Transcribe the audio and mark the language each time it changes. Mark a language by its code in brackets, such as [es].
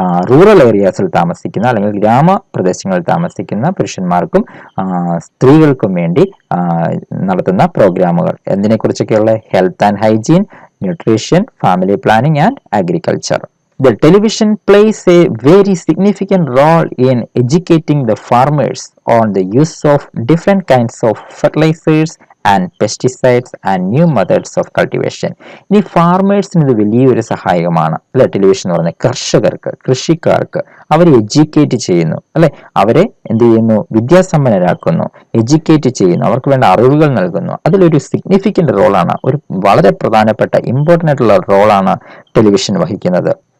[ml] Rural ഏരിയാസിൽ താമസിക്കുന്ന അല്ലെങ്കിൽ ഗ്രാമപ്രദേശങ്ങളിൽ താമസിക്കുന്ന പുരുഷന്മാർക്കും സ്ത്രീകൾക്കും വേണ്ടി നടത്തുന്ന പ്രോഗ്രാമുകൾ. എന്തിനെക്കുറിച്ചൊക്കെയുള്ള? [en] Health and hygiene, nutrition, family planning and agriculture. The television plays a very significant role in educating the farmers on the use of different kinds of fertilizers and pesticides and new methods of cultivation. [ml] ഇനി ഫാർമേഴ്സിന് ഇത് വലിയൊരു സഹായകമാണ് അല്ലെ? Television എന്ന് പറയുന്നത് കർഷകർക്ക്, കൃഷിക്കാർക്ക് അവരെ എഡ്യൂക്കേറ്റ് ചെയ്യുന്നു അല്ലെ? അവരെ എന്ത് ചെയ്യുന്നു? വിദ്യാസമ്പന്നരാക്കുന്നു, എഡ്യൂക്കേറ്റ് ചെയ്യുന്നു, അവർക്ക് വേണ്ട അറിവുകൾ നൽകുന്നു. അതിലൊരു സിഗ്നിഫിക്കന്റ് റോളാണ്, ഒരു വളരെ പ്രധാനപ്പെട്ട ഇമ്പോർട്ടൻ്റ് ആയിട്ടുള്ള റോളാണ് ടെലിവിഷൻ വഹിക്കുന്നത്.